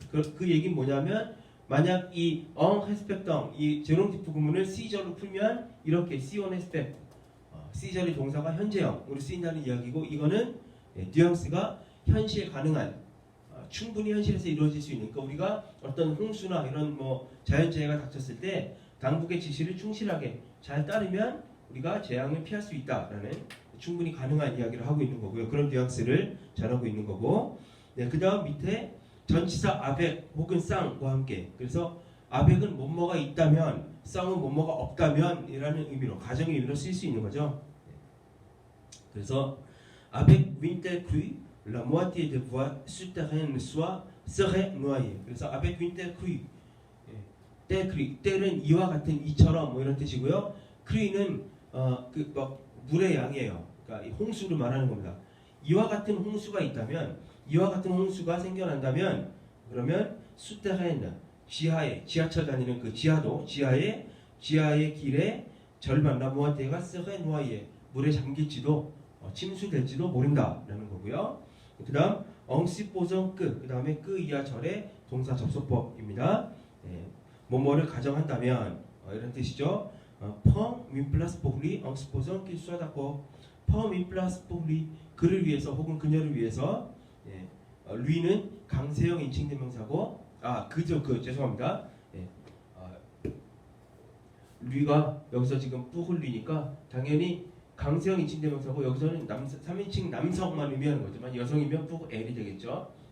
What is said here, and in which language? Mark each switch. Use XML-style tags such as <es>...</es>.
<ko>그 얘기는 뭐냐면 만약 이 en respectant 이 제롱디프 구문을 C절로 풀면 이렇게 C on respect C절의 동사가 현재형으로 쓰인다는 이야기고, 이거는 뉘앙스가 현실 가능한 충분히 현실에서 이루어질 수 있는, 그러니까 우리가 어떤 홍수나 이런 뭐 자연재해가 닥쳤을 때 당국의 지시를 충실하게 잘 따르면 우리가 재앙을 피할 수 있다라는 충분히 가능한 이야기를 하고 있는 거고요. 그런 뉘앙스를 잘하고 있는 거고, 네, 그 다음 밑에 전치사 아벡 혹은 쌍과 함께, 그래서 아벡은 뭐뭐가 있다면, 쌍은 뭐뭐가 없다면 이라는 의미로, 가정의 의미로 쓸 수 있는 거죠.</ko> <fr>그래서 avec winter crue, la moitié des voies souterraines serait noyée.</fr> <ko>그래서</ko> <fr>avec winter crue,</fr> <ko>때는 이와 같은 이처럼 뭐 이런 뜻이고요. crue는 그 막 물의 양이에요. 그러니까 홍수를 말하는 겁니다. 이와 같은 홍수가 있다면, 이와 같은 홍수가 생겨난다면, 그러면 souterraine, 지하에, 지하철 다니는 그 지하도, 지하의 길에 절반,</ko> <fr>la moitié</fr> <ko>가</ko> <fr>serait noyée,</fr> <ko>물에 잠길지도 침수될지도 모른다라는 거고요. 그 다음 엉시포정 그 다음에 그 이하 절의 동사 접속법입니다. 뭐뭐를 가정한다면 이런 뜻이죠.</ko> <fr>Prends une place pour lui en supposant qu'il soit d'accord. Prends une place pour lui,</fr> <ko>그를 위해서 혹은 그녀를 위해서. lui는 강세형 인칭대명사고, 죄송합니다. lui가 여기서 지금</ko> <fr>pour lui</fr> <ko>니까 당연히 강세형 인칭대명사고, 여기서는 3인칭 남성만 의미하는 거지만 여성이면</ko> <fr>pour elle</fr> <ko>이 되겠죠.</ko>